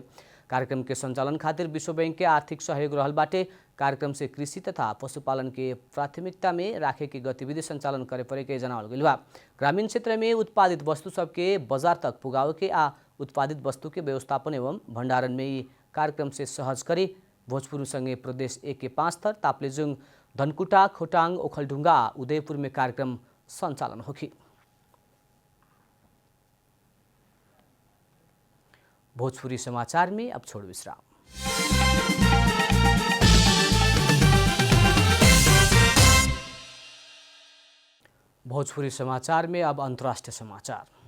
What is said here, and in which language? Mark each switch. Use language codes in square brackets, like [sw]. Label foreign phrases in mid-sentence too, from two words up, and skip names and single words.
[bho] कार्यक्रम के संचालन खातिर विश्व बैंक के आर्थिक सहयोग रहल बाटे। कार्यक्रम से कृषि तथा पशुपालन के प्राथमिकता में राखे के गतिविधि संचालन करे पड़े के जनावल गइल बा। ग्रामीण क्षेत्र में उत्पादित वस्तु सबके बाजार तक पुगावे के आ उत्पादित वस्तु के व्यवस्थापन एवं भंडारण में ये कार्यक्रम से सहज करी भोजपुर संगे प्रदेश 1 के 5 थर ताप्लेजुङ, धनकुटा, खोटाङ, ओखलढुङ्गा, उदयपुर में कार्यक्रम संचालन होगी। भोजपुरी समाचार में अब छोड़ विश्राम। भोजपुरी समाचार में अब अंतर्राष्ट्रीय समाचार।